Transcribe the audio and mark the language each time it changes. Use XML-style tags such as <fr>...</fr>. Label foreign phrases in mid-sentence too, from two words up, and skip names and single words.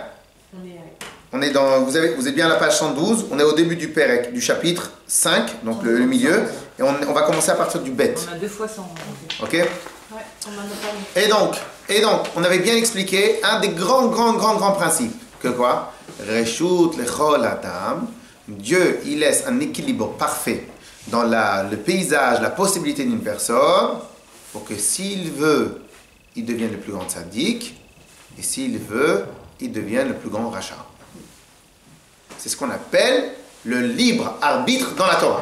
<fr>On est dans, vous êtes bien à la page 112, on est au début du Pérec, du chapitre 5, donc le milieu, et on va commencer à partir du Bet. On a 2 fois 100. Ok? Et donc, on avait bien expliqué un des grands principes. Que quoi?</fr> <he>רשות לכל אדם.</he> <fr>Dieu, il laisse un équilibre parfait dans le paysage, la possibilité d'une personne, pour que s'il veut, il devienne le plus grand tzaddik, et s'il veut, il devienne le plus grand rachat. C'est ce qu'on appelle le libre arbitre dans la Torah.</fr>